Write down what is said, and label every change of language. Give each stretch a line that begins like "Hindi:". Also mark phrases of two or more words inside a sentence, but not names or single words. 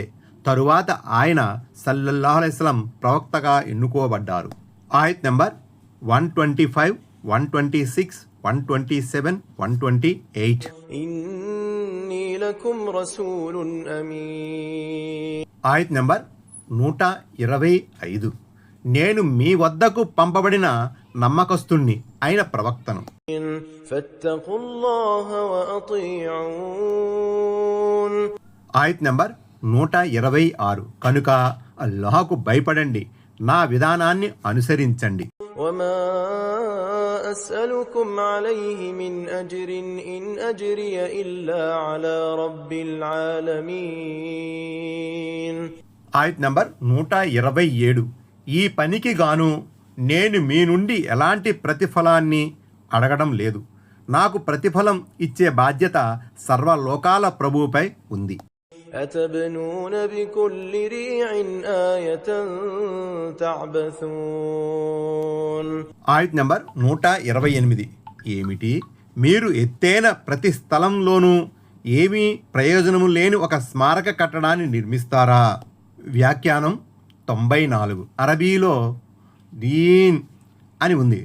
Telugu: తరువాత ఆయన
Arabic: صلى الله عليه وسلم
Telugu: ప్రవక్తగా ఎన్నుకోబడ్డారు. ఆయత్ నెంబర్ 125, 126, 127, 128.
Arabic: إني لكم رسول أمين.
Telugu: ఆయత్ నెంబర్ 125. నేను మీ వద్దకు పంపబడిన నమ్మకస్తుణ్ణి అయిన ప్రవక్తను.
Arabic: فاتقوا الله وأطيعون.
Telugu: ఆయత్ నెంబర్ 126. కనుక అల్లాహకు భయపడండి, నా విధానాన్ని అనుసరించండి.
Arabic: وما أسألكم عليه من أجر إن أجري إلا على رب العالمين.
Telugu: ఆయత్ నంబర్ 127. ఈ పనికి గాను నేను మీ నుండి ఎలాంటి ప్రతిఫలాన్ని అడగడం లేదు. నాకు ప్రతిఫలం ఇచ్చే బాధ్యత సర్వలోకాల ప్రభువుపై ఉంది.
Arabic: أتبنون بكل ريع آية تعبثون.
Telugu: ఆయత్ నంబర్ 128. ఏమిటి? మీరు ఎత్తైన ప్రతి స్థలంలోనూ ఏమీ ప్రయోజనము లేని ఒక స్మారక కట్టడాన్ని నిర్మిస్తారా? వ్యాఖ్యానం 94. అరబీలో రీన్ అని ఉంది.